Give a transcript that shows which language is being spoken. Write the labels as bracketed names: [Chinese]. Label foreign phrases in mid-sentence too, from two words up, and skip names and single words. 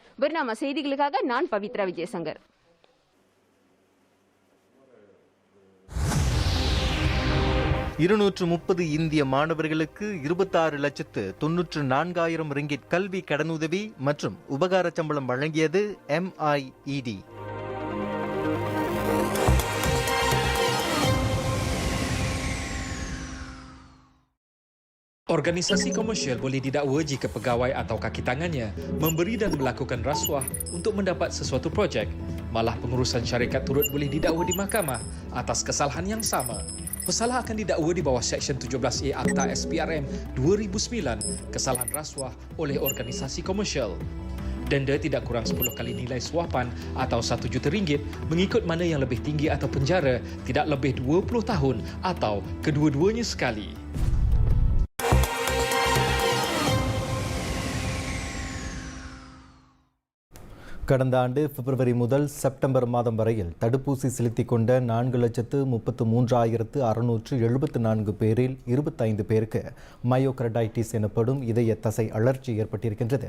[Tamil] பெர்னாமா செய்திகளுக்காக நான் பவித்ரா விஜயசங்கர். 230 இந்திய மாணவர்களுக்கு 26,94,000 ரிங்கிட் கல்வி கடனுதவி மற்றும் உபகார சம்பளம் வழங்கியது MIED. [Malay] Organisasi komersial boleh didakwa jika pegawai atau kaki tangannya memberi dan melakukan rasuah untuk mendapat sesuatu projek. Malah pengurusan syarikat turut boleh didakwa di mahkamah atas kesalahan yang sama. Pesalah akan didakwa di bawah Seksyen 17A Akta SPRM 2009, kesalahan rasuah oleh organisasi komersial. Denda tidak kurang 10 kali nilai suapan atau RM1 juta mengikut mana yang lebih tinggi atau penjara tidak lebih 20 tahun atau kedua-duanya sekali. [Tamil] கடந்த ஆண்டு பிப்ரவரி முதல் செப்டம்பர் மாதம் வரையில் தடுப்பூசி செலுத்திக் கொண்ட 4,33,674 பேரில் 25 பேருக்கு மயோகார்டைட்டிஸ் எனப்படும் இதய தசை அழற்சி ஏற்பட்டிருக்கின்றது.